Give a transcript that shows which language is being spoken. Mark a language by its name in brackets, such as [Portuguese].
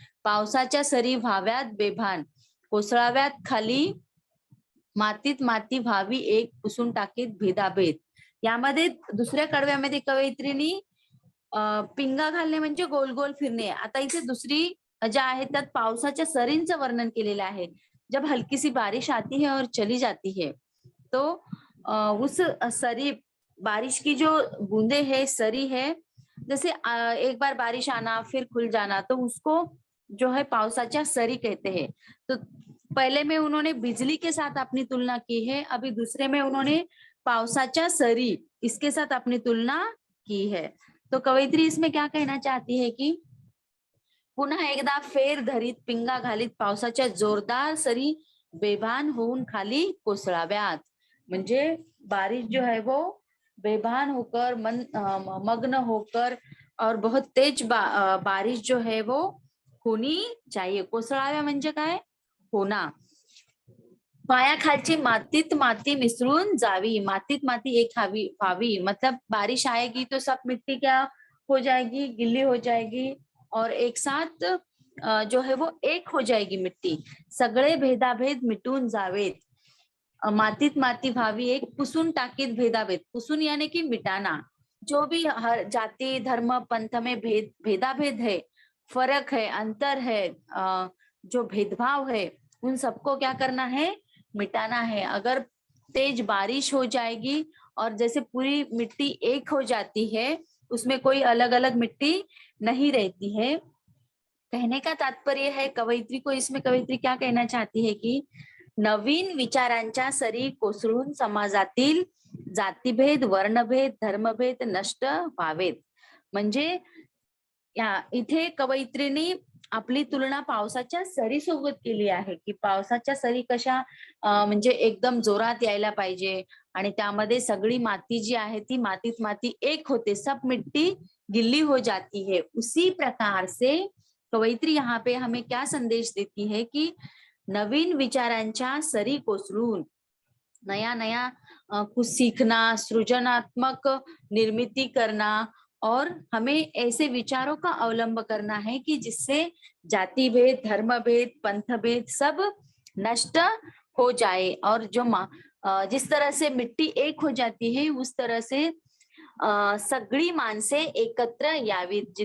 [Marathi] पावसाच्या सरी व्हाव्यात बेभान, कोसळाव्यात खाली मातीत माती व्हावी एक, पुसून टाकीत भेदाभेद. यामध्ये दुसऱ्या कडव्यामध्ये कवयित्रीनी पिंगा घालणे म्हणजे गोल गोल फिरणे. आता इथे दुसरी ज्या आहेत त्यात पावसाच्या सरींचं वर्णन केलेलं आहे. [Hindi] जब हल्की सी बारिश आती है और चली जाती है तो उस सरी, बारिश की जो बूंदे है, सरी है, जैसे एक बार बारिश आना फिर खुल जाना, तो उसको जो है पावसाच्या सरी कहते हैं. तो पहले में उन्होंने बिजली के साथ अपनी तुलना की है, अभी दूसरे में उन्होंने पावसाच्या सरी इसके साथ अपनी तुलना की है. तो कवयित्री इसमें क्या कहना चाहती है कि [Marathi] पुन्हा एकदा फेर धरीत पिंगा घालीत पावसाच्या जोरदार सरी बेभान होऊन खाली कोसळाव्यात. [Hindi] म्हणजे बारिश जो है वो बेभान होकर मग्न होकर और बहुत तेज बारिश जो है वो होनी चाहिए. [Marathi] कोसळाव्या म्हणजे काय, होना. पायाखालची मातीत माती मिसळून जावी, मातीत माती एक व्हावी, [Hindi] मतलब बारिश आएगी तो सब मिट्टी क्या हो जाएगी, गिल्ली हो जाएगी और एक साथ जो है वो एक हो जाएगी मिट्टी. [Marathi] सगळे भेदाभेद मिटून जावेत. मातीत माती व्हावी एक, पुसून टाकीत भेदाभेद. [Hindi] पुसून यानी कि मिटाना. जो भी हर जाति धर्म पंथ में भेदाभेद है, फर्क है, अंतर है, जो भेदभाव है, उन सबको क्या करना है, मिटाना है. अगर तेज बारिश हो जाएगी और जैसे पूरी मिट्टी एक हो जाती है, उसमें कोई अलग अलग मिट्टी नहीं रहती है. कहने का तात्पर्य है कवयित्री को, इसमें कवयित्री क्या कहना चाहती है कि [Marathi] नवीन विचारांच्या सरी कोसळून समाजातील जातीभेद, वर्णभेद, धर्मभेद नष्ट व्हावेत. म्हणजे या इथे कवयित्रीने आपली तुलना पावसाच्या सरी सोबत केली आहे की पावसाच्या सरी कशा म्हणजे एकदम जोरात यायला पाहिजे आणि त्यामध्ये सगळी माती जी आहे ती मातीत माती एक होते, [Hindi] सब मिट्टी गिल्ली हो जाती है. उसी प्रकार से कवयित्री यहाँ पे हमें क्या संदेश देती है कि [Marathi] नवीन विचारांच्या सरी कोसळून [Hindi] नया नया कुछ सीखना, सृजनात्मक निर्मिती करना और हमें ऐसे विचारों का अवलंब करना है कि जिससे जाति भेद, धर्म भेद, पंथ भेद सब नष्ट हो जाए और जो जिस तरह से मिट्टी एक हो जाती है उस तरह से [Marathi] सगळी माणसे एकत्र यावीत.